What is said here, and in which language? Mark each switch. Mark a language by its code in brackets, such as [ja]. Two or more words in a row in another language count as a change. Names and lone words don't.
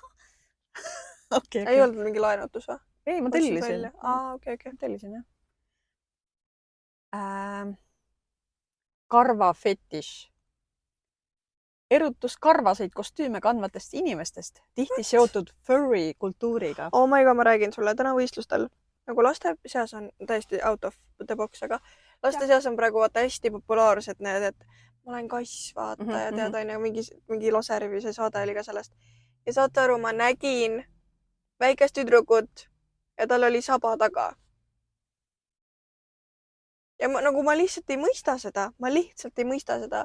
[et] Ei olnud mingi laenutus või? Ei, ma tellisin. Okei. Tellisin jah. Karva fetiš. Erutus karvaseid kostüüme kandvatest inimestest, tihti seotud furry kultuuriga. [en] Oh my god, [et] ma räägin sulle täna võistlustel. Nagu laste seas on täiesti [en] out of the box, [et] aga laste seas on praegu vaata hästi populaarsed need, et ma olen kass, vaata, ja tead aina mingi laservi, see saade oli ka sellest. Ja saate aru, ma nägin väikest tüdrukut ja tal oli saba taga. Ja ma lihtsalt ei mõista seda.